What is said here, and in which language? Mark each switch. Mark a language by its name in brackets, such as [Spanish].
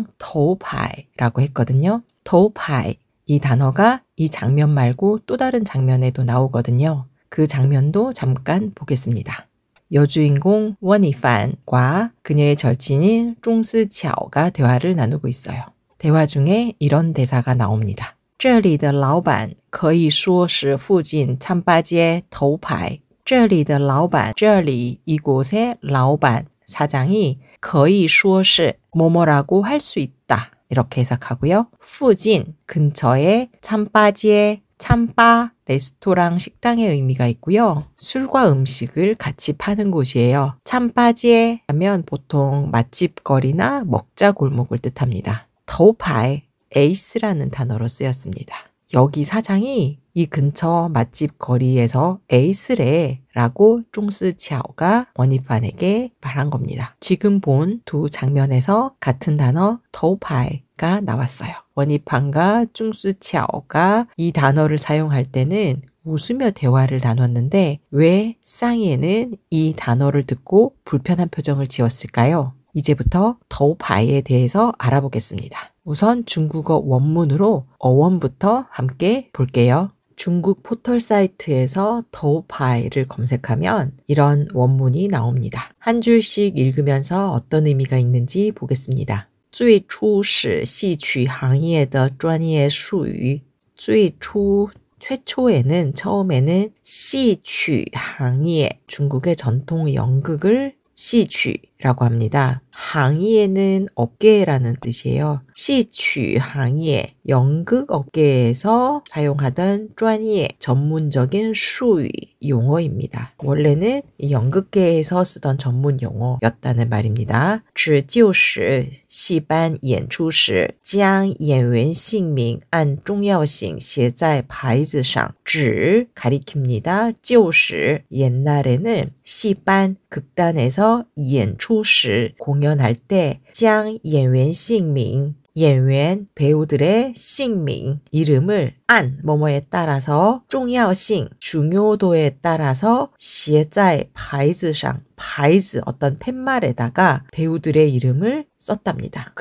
[Korean] 쌍터파이라고 했거든요. 터파이 이 단어가 이 장면 말고 또 다른 장면에도 나오거든요. 그 장면도 잠깐 보겠습니다. 여주인공 원이판과 그녀의 절친인 쫑스치아오가 대화를 나누고 있어요. 대화 중에 이런 대사가 나옵니다. [Chinese] 这里的老板可以说是附近餐吧街头牌。这里的老板，这里 [Korean] 이곳의 [Chinese] 老板 [Korean] 사장이 [Chinese] 可以说是 [Korean] 뭐뭐라고 할 수 있다. 이렇게 해석하고요. [Chinese] 附近 [Korean] 근처에 참바지에 참바 레스토랑 식당의 의미가 있고요. 술과 음식을 같이 파는 곳이에요. 참바지에 하면 보통 맛집 거리나 먹자 골목을 뜻합니다. 더우파이 에이스라는 단어로 쓰였습니다. 여기 사장이 이 근처 맛집 거리에서 에이스래 라고 쫑스치아오가 원이판에게 말한 겁니다. 지금 본 두 장면에서 같은 단어 더우파이가 나왔어요. 원이판과 쫑스치아오가 이 단어를 사용할 때는 웃으며 대화를 나눴는데 왜 쌍이에는 이 단어를 듣고 불편한 표정을 지었을까요? 이제부터 더우파이에 대해서 알아보겠습니다. 우선 중국어 원문으로 어원부터 함께 볼게요. 중국 포털 사이트에서 더우파이를 검색하면 이런 원문이 나옵니다. 한 줄씩 읽으면서 어떤 의미가 있는지 보겠습니다. [Chinese] 最初是戏曲行业的专业术语最初 [Korean] 최초에는 처음에는 [Chinese] 戏曲行业 [Korean] 중국의 전통 연극을 [Chinese] 戏曲 [Korean] 라고 합니다. 항예는 업계라는 뜻이에요. [Chinese] 戏曲行业 [Korean] 연극 업계에서 사용하던 [Chinese] 专业 [Korean] 전문적인 [Chinese] 术语 [Korean] 용어입니다. 원래는 이 연극계에서 쓰던 전문 용어였다는 말입니다. [Chinese] 指就是戏班演出时将演员姓名按重要性写在牌子上指 [Korean] 가리킵니다. [Chinese] 就是 [Korean] 옛날에는 [Chinese] 戏班 [Korean] 극단에서 [Chinese] 演出时 [Korean] 공연할 때 [Chinese] 将演员姓名 演员 [Korean] 배우들의 [Chinese] 姓名 [Korean] 이름을 안 뭐뭐에 따라서 [Chinese] 重要性 [Korean] 중요도에 따라서 [Chinese] 写在牌子上 牌子 [Korean] 어떤 팻말에다가 배우들의 이름을 썼답니다.